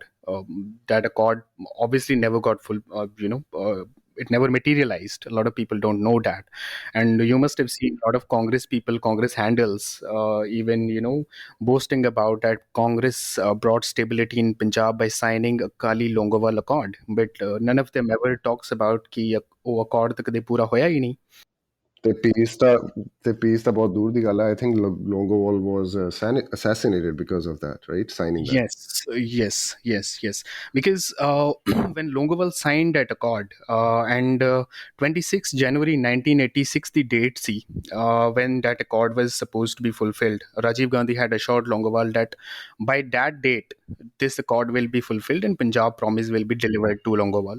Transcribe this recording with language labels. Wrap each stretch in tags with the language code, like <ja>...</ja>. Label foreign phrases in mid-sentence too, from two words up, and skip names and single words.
<en>That accord obviously never got full, it never materialized. A lot of people don't know that. And you must have seen a lot of Congress people, Congress handles, even, boasting about that Congress brought stability in Punjab by signing a Kali Longowal Accord. But none of them ever talks about</en> <hi>कि वो</hi> <en>accord</en> <pa>ਤਾਂ ਕਦੇ ਪੂਰਾ ਹੋਇਆ ਹੀ ਨਹੀਂ.</pa> <en>The piece about</en> <pa>ਦੂਰ ਦੀ ਗੱਲ ਹੈ.</pa> <en>I think Longowal was assassinated because of that, right? Signing that. Yes. Because when Longowal signed that accord, and 26 January 1986, the date, see, when that accord was supposed to be fulfilled, Rajiv Gandhi had assured Longowal that by that date, this accord will be fulfilled and Punjab promise will be delivered to Longowal.</en>